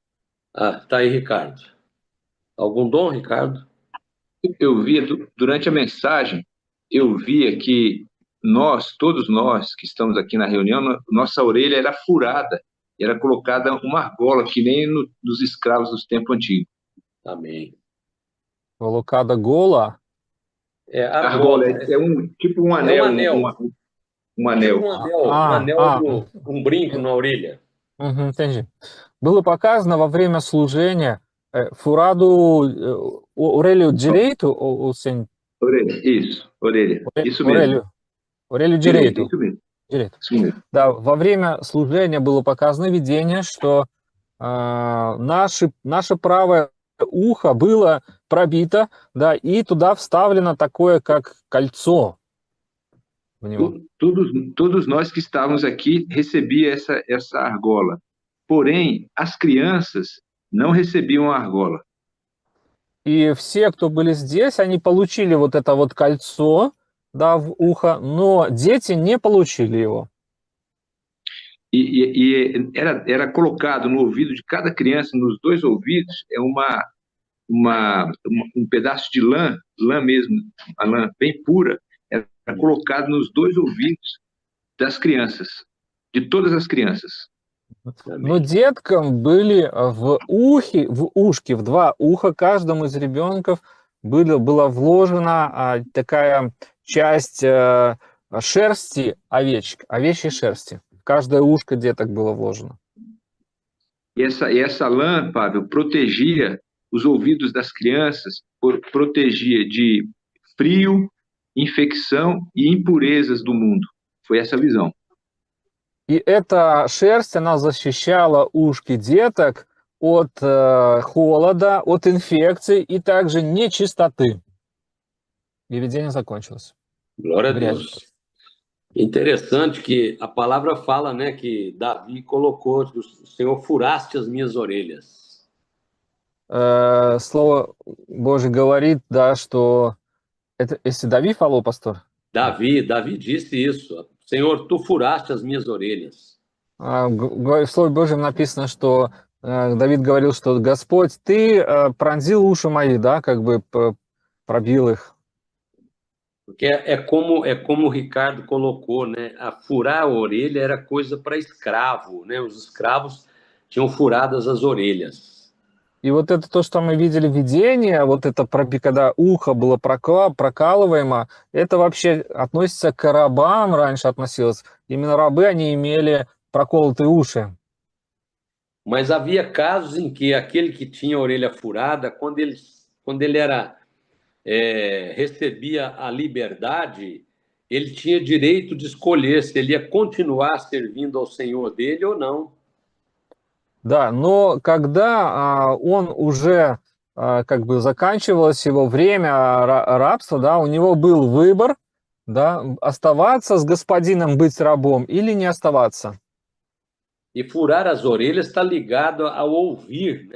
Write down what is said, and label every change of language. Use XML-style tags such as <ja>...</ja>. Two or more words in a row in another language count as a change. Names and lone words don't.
<pt>Ah, tá aí, Ricardo. Algum dom, Ricardo? Eu via, durante a mensagem, eu via que todos nós que estamos aqui na reunião, nossa orelha era furada, era colocada uma argola, que nem nos escravos dos tempos antigos. Amém. Colocada gola. É, Argola tipo um anel. É um anel. Um anel. Tipo um anel, um brinco na orelha. Entendi.</pt> <ru>Было показано во время служения фураду,</ru> <pt>orelha direito ou sem? Orelha, isso, orelha. Isso mesmo. Orelha direito. Isso mesmo. Direito. Isso mesmo.</pt> <ru>Да, во время служения было показано видение, что наше правое ухо было пробито, да, и туда вставлено такое, как кольцо в него.</ru> <pt>Todos nós que estávamos aqui recebia essa argola. Porém, as crianças não recebiam a argola.</pt> <ru>И все, кто были здесь, они получили вот это вот кольцо, да, в ухо, но дети не получили его.</ru> <pt>E era colocado no ouvido de cada criança, nos dois ouvidos, um pedaço de lã mesmo, a lã bem pura, era colocado nos dois ouvidos das crianças, de todas as crianças.</pt> <ru>Но деткам были в ушке, в два уха, каждому из ребенков была вложена такая часть шерсти овечьей шерсти. В каждое ушко деток было вложено.</ru> <pt>E essa lã, Pavel, protegia os ouvidos das crianças, protegia de frio, infecção e impurezas do mundo. Foi essa visão.</pt> <ru>И эта шерсть, она защищала ушки деток от холода, от инфекций и также нечистоты. И видение закончилось.</ru> <pt>Glória a Deus. Interessante que a palavra fala, né, que Davi colocou, o Senhor furaste as minhas orelhas.</pt> <ru>Слово Божье говорит, да, что это, если Давид</ru> <pt>falou, pastor? Davi disse isso. Senhor, tu furaste as minhas orelhas.</pt> <ru>В Слове Божьем написано, что Давид говорил, что Господь, ты пронзил уши мои, да, как бы пробил их.</ru> <pt>Porque é como o Ricardo colocou, né? A furar a orelha era coisa para escravo, né? Os escravos tinham furadas as orelhas.</pt> <ru>И вот это то, что мы видели в видении, вот это, когда ухо было прокалываемо, это вообще относится к рабам, раньше относилось. Именно рабы, они имели проколотые уши.</ru> <pt>Mas havia casos em que aquele que tinha a orelha furada, quando ele recebia a liberdade, ele tinha direito de escolher se ele ia continuar servindo ao Senhor dele ou não.</pt> <ru>Да, но когда он уже как бы заканчивалось его время рабства, да, у него был выбор, да, оставаться с господином, быть рабом или не оставаться.</ru> <pt>E furar as orelhas está ligado ao ouvir, né?</pt>